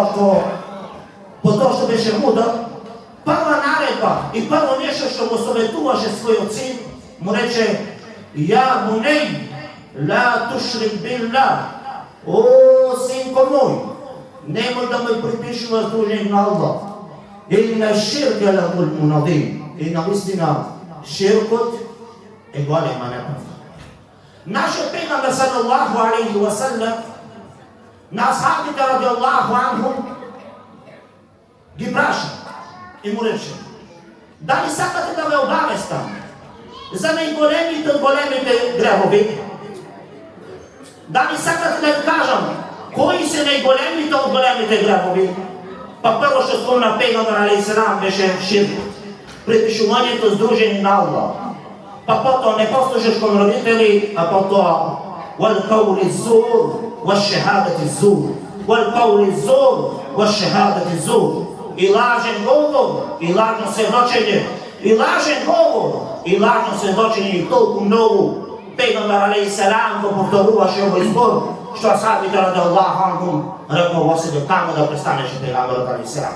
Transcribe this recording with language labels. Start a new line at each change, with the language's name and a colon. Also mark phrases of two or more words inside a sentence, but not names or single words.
Macedonian: тоа што беше мудар, прва наредба и прво нешто што го советуваше својот син, му рече:
Arabic: يا بني لا تشرك بالله,
Macedonian: о синко мој, немој да ме припишуваш дружење на Аллах,
Arabic: إن الشرك لظلم عظيم,
Macedonian: и навистина ширкот е голема неправда. Нашиот пегамбер
Arabic: صلى الله عليه وسلم
Macedonian: на асхабите
Arabic: رضي الله عنهم
Macedonian: ги праша и му рече: дали сакате да ве обавестам за најголемите од големите гревови? Дали сакате да ви кажам кои се најголемите од големите гревови? Па прво што спомна пегамбер
Arabic: عليه السلام
Macedonian: беше ширкот, припишувањето здружени на Аллах. Па потоа не послушаш кон родители, а потоа
Arabic: والقول الزور والشهادة الزور والقول الزور والشهادة الزور.
Macedonian: И лажен говор, и лажно сведочење, и лажен говор, и лажно сведочење и толку многу. Пегамбар
Arabic: عليه السلام
Macedonian: го повторуваше овој збор, што асхабите
Arabic: رضي الله عنهم
Macedonian: рекол во себе тамо да престанеше пегамбарот
Arabic: عليه السلام.